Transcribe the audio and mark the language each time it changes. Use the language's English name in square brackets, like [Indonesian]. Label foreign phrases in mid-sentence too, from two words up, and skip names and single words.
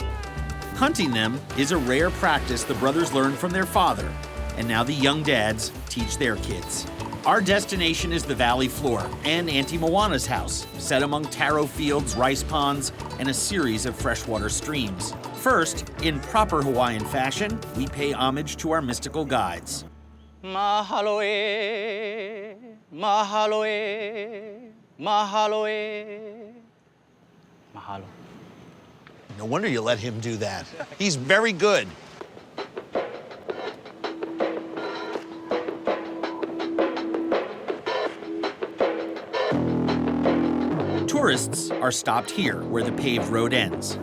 [English] Hunting them is a rare practice the brothers learned from their father, and now the young dads teach their kids. Our destination is the valley floor and Auntie Moana's house, set among taro fields, rice ponds, and a series of freshwater streams. First, in proper Hawaiian fashion, we pay homage to our mystical guides. [Hawaiian] Mahalo e, mahalo e, mahalo e, mahalo. [English] No wonder you let him do that. He's very good. Tourists are stopped here, where the paved road ends.